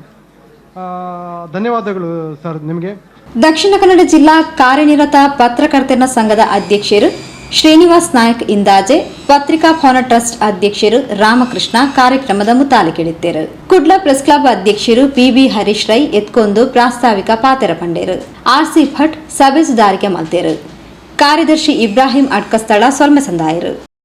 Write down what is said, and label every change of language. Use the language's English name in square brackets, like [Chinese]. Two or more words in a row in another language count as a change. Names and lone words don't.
[Kannada] ಧನ್ಯವಾದಗಳು ಸರ್ ನಿಮಗೆ. [Tulu] ದಕ್ಷಿಣ ಕನ್ನಡ ಜಿಲ್ಲಾ ಕಾರ್ಯನಿರತ ಪತ್ರಕರ್ತರ ಸಂಘದ ಅಧ್ಯಕ್ಷರು ಶ್ರೀನಿವಾಸ್ ನಾಯಕ್ ಇಂದಾಜೆ, ಪತ್ರಿಕಾ ಭವನ ಟ್ರಸ್ಟ್ ಅಧ್ಯಕ್ಷರು ರಾಮಕೃಷ್ಣ ಕಾರ್ಯಕ್ರಮದ ಮುತಾಲೆ ಕೇಳಿದ್ದೇರು. ಕುಡ್ಲ ಪ್ರೆಸ್ ಕ್ಲಬ್ ಅಧ್ಯಕ್ಷರು PB ಹರೀಶ್ ರೈ ಎತ್ಕೊಂದು ಪ್ರಾಸ್ತಾವಿಕ ಪಾತೆರ ಪಂಡೇರು. RC ಭಟ್ ಸಭೆ ಸುಧಾರಿಕೆ ಮಲ್ತೇರು. ಕಾರ್ಯದರ್ಶಿ ಇಬ್ರಾಹಿಂ ಅಡ್ಕಸ್ಥಳ ಸೊಲ್ಮೆ ಸಂದಾಯರು.